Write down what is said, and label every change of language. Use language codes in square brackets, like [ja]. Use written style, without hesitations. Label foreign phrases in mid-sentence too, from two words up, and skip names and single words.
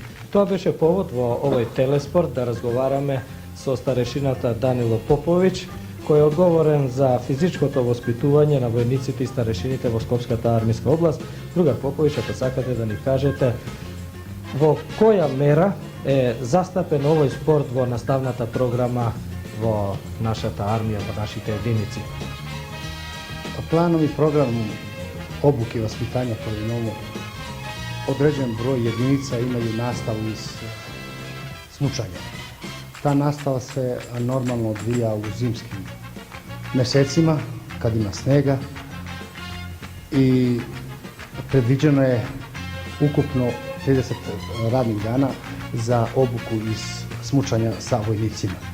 [mk] Тоа беше повод во овој телеспорт да разговараме со старешината Данило Поповиќ, кој е одговорен за физичкото воспитување на војниците и старешините во Скопската армиска област. Другар Поповиќ, ако сакате да ни кажете во која мера е застапен овој спорт во наставната програма во нашата армија, во нашите единици? [sr] Планом и програмом obuke i vaspitanja Polinova određen broj jedinica imaju nastavu iz smučanja. Ta nastava se normalno odvija u zimskim mesecima kad ima snega i predviđeno je ukupno 30 radnih dana za obuku iz smučanja sa vojnicima.